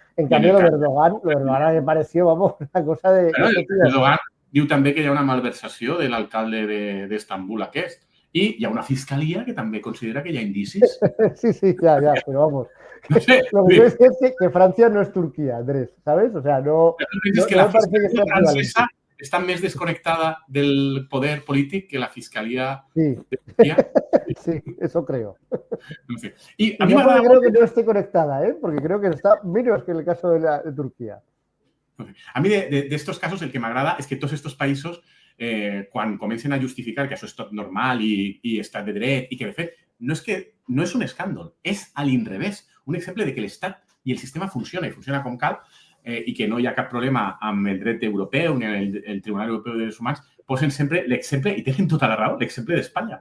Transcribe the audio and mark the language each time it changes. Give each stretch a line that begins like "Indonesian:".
Spanish: En cambio, lo de Erdogan me pareció, vamos, una cosa de...
Catalan: Bueno, Erdogan diu també que hi ha una malversació de l'alcalde d'Estambul aquest. I hi ha una fiscalia que també considera que hi ha indicis.
Spanish: Sí, ya, pero vamos. No sé. Lo que quiero decir es que Francia no es Turquía, Andrés, ¿sabes? O sea, no...
Catalan: Es que la fiscalia francesa està més desconectada del poder polític que la fiscalia de Turquía.
Spanish: Sí, eso creo. No sé. Y a mí yo creo que no esté conectada, porque creo que está menos que en el caso de Turquía. A mí de estos casos
Catalan: el que m'agrada és que tots estos països quan comencen a justificar que això és tot normal i estat de dret i que, de fet, no és un escàndol, és a l'inrevés. Un exemple de que l'Estat i el sistema funciona i funciona com cal i que no hi ha cap problema amb el dret europeu ni el Tribunal Europeu de Drets Humans, posen sempre l'exemple, i tenen tota la raó, l'exemple d'Espanya.